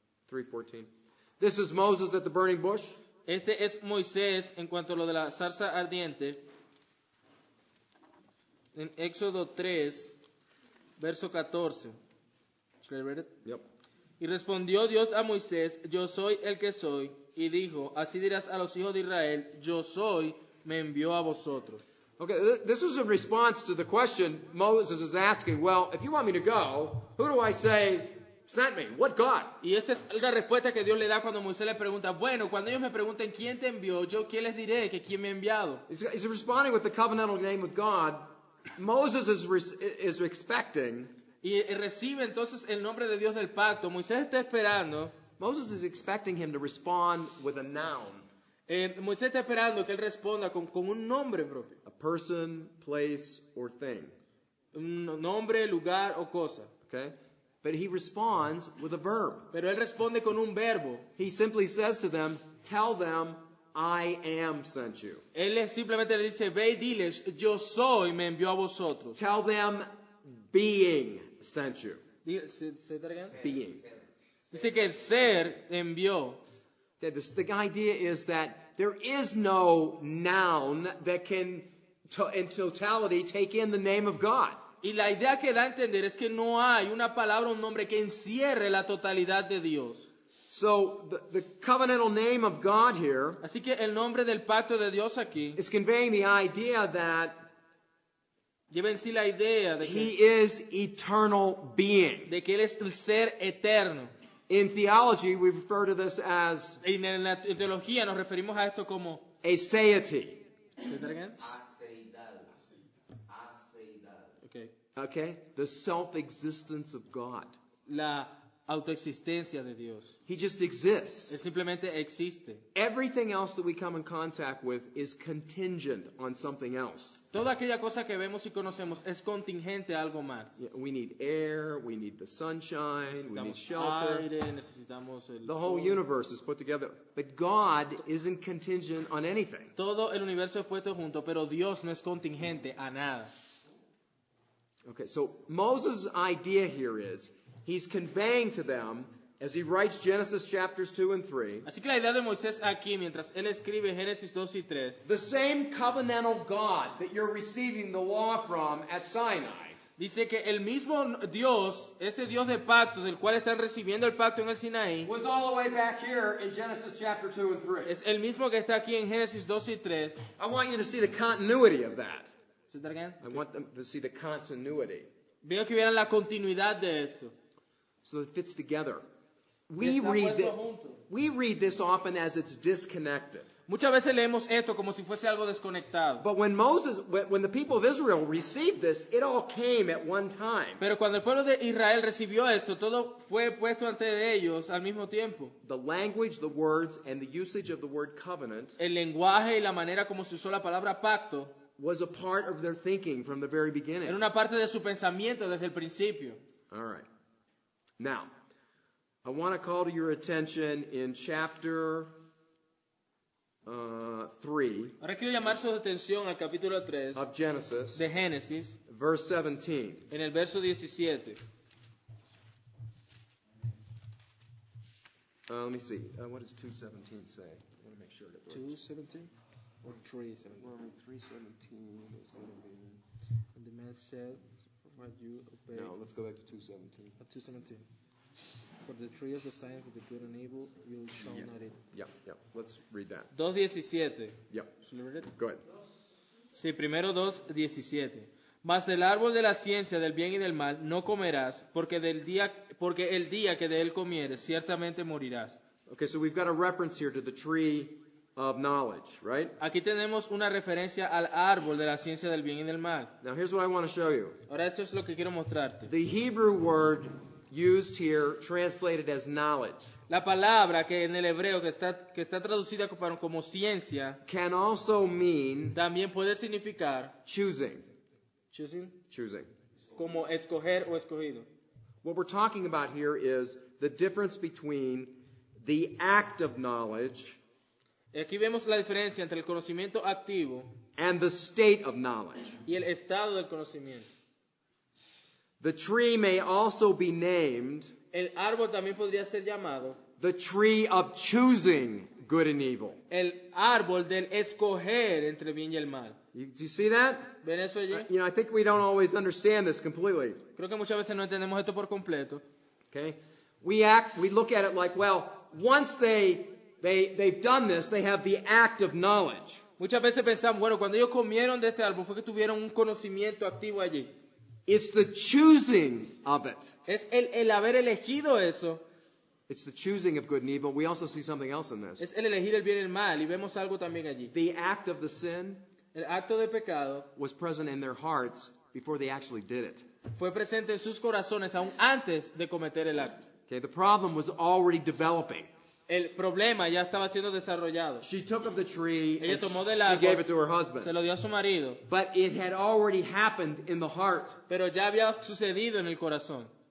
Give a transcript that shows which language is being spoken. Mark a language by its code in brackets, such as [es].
[en] 3:14. This is Moses at the burning bush. [es] Este es Moisés en cuanto a lo de la zarza ardiente. En Éxodo 3, verso 14. [en] Should I read it? Yep. [es] Y respondió Dios a Moisés, yo soy el que soy. Y dijo, así dirás a los hijos de Israel, yo soy, me envió a vosotros. [en] Okay, this is a response to the question Moses is asking. Well, if you want me to go, who do I say sent me? What God? [es] Y esta es la respuesta que Dios le da cuando Moisés le pregunta, bueno, cuando ellos me pregunten quién te envió, yo quién les diré que quién me ha enviado. [en] He's responding with the covenantal name of God. Moses is expecting. [es] Y recibe entonces el nombre de Dios del pacto. Moisés está esperando. [en] Moses is expecting him to respond with a noun. [es] Moisés está esperando que él responda con un nombre propio. [en] A person, place, or thing. [es] Un nombre, lugar o cosa. [en] Okay? But he responds with a verb. [es] Pero él responde con un verbo. [en] He simply says to them, tell them, I am sent you. [es] Él simplemente le dice, ve y diles, yo soy, me envió a vosotros. [en] Tell them, being sent you. Say that again. Being. [es] Dice que el ser envió. [en] Okay, the idea is that there is no noun that can, in totality, take in the name of God. [es] Y la idea que da a entender es que no hay una palabra, un nombre que encierre la totalidad de Dios. [en] So the covenantal name of God here [es] Así que el nombre del pacto de Dios aquí [en] is conveying the idea that [es] lleva en sí la idea [en] He is eternal being. [es] de que Él es el ser eterno. [en] In theology, we refer to this as [es] Y en la teología nos referimos a esto como [en] aseity. Say that again? Okay. Okay? The self-existence of God. [es] La autoexistencia de Dios. [en] He just exists. [es] Él simplemente existe. [en] Everything else that we come in contact with is contingent on something else. [es] Toda aquella cosa que vemos y conocemos es contingente a algo más. [en] Yeah, we need air, we need the sunshine, we need [es] Necesitamos [en] shelter. [es] aire, necesitamos el [en] The whole [es] sol. [en] universe is put together. But God isn't contingent on anything. [es] Todo el universo es puesto junto, pero Dios no es contingente a nada. [en] Okay, so Moses' idea here is he's conveying to them, as he writes Genesis chapters 2 and 3, [es] Así que la idea de Moisés aquí, mientras él escribe Génesis 2 y 3, [en] the same covenantal God that you're receiving the law from at Sinai [es] dice que el mismo Dios, ese Dios de pacto del cual están recibiendo el pacto en el Sinaí, [en] was all the way back here in Genesis chapter 2 and 3. [es] es el mismo que está aquí en Génesis 2 y 3. [en] I want you to see the continuity of that. Say that again? I want them to see the continuity. [es] Veo que vieran la continuidad de esto. [en] So it fits together. [es] Que está puesto junto. [en] We read this often as it's disconnected. [es] Muchas veces leemos esto como si fuese algo desconectado. [en] But when the people of Israel received this, it all came at one time. [es] Pero cuando el pueblo de Israel recibió esto, todo fue puesto ante ellos al mismo tiempo. [en] The language, the words, and the usage of the word covenant [es] El lenguaje y la manera como se usó la palabra pacto [en] was a part of their thinking from the very beginning. [es] era una parte de su pensamiento desde el principio. [en] All right. Now, I want to call to your attention in chapter 3 [es] Ahora quiero llamar su atención al capítulo 3 [en] of Genesis, [es] de Génesis, [en] verse 17. [es] en el verso 17. [en] Let me see. What does 2:17 say? I want to make sure that we're 2:17 or 3:17? Well, 3:17 is going to be. And the man said, "What you obey." No, let's go back to 2:17. 2:17. For the tree of the science of the good and evil, you shall not eat. Yeah. Let's read that. 2:17. Yep. Should I read it? Go ahead. [es] Sí, primero 2:17. Mas del árbol de la ciencia del bien y del mal no comerás, porque el día que de él comieres, ciertamente morirás. [en] Okay, so we've got a reference here to the tree of knowledge, right? [es] Aquí tenemos una referencia al árbol de la ciencia del bien y del mal. [en] Now here's what I want to show you. [es] Ahora esto es lo que quiero mostrarte. [en] The Hebrew word used here, translated as knowledge, [es] La palabra que en el hebreo que está traducida como ciencia, [en] can also mean [es] también puede significar [en] choosing. choosing, Choosing. [es] como escoger o escogido. [en] What we're talking about here is the difference between the act of knowledge [es] Aquí vemos la diferencia entre el conocimiento activo [en] and the state of knowledge. [es] y el estado del conocimiento. [en] The tree may also be named [es] El árbol también podría ser llamado [en] the tree of choosing good and evil. [es] el árbol del escoger entre el bien y el mal. [en] Do you see that? [es] ¿Ven eso allí? [en] I think we don't always understand this completely. [es] Creo que muchas veces no entendemos esto por completo. [en] Okay? We look at it like, well, once they've done this, they have the act of knowledge. [es] Muchas veces pensamos, bueno, cuando ellos comieron de este árbol fue que tuvieron un conocimiento activo allí. [en] It's the choosing of it. [es] Es el haber elegido eso, [en] It's the choosing of good and evil. We also see something else in this. [es] es el elegir el bien y el mal, y vemos algo también allí. [en] The act of the sin [es] El acto de pecado [en] was present in their hearts before they actually did it. [es] fue presente en sus corazones aún antes de cometer el acto. [en] Okay, the problem was already developing. [es] El problema ya estaba siendo desarrollado. [en] She took of the tree [es] Ella [en] and [es] tomó del [en] she gave [es] árbol, [en] it to her [es] se [en] husband. [es] lo dio a su marido, [en] But it had already happened in the heart. [es] pero ya había sucedido en el corazón.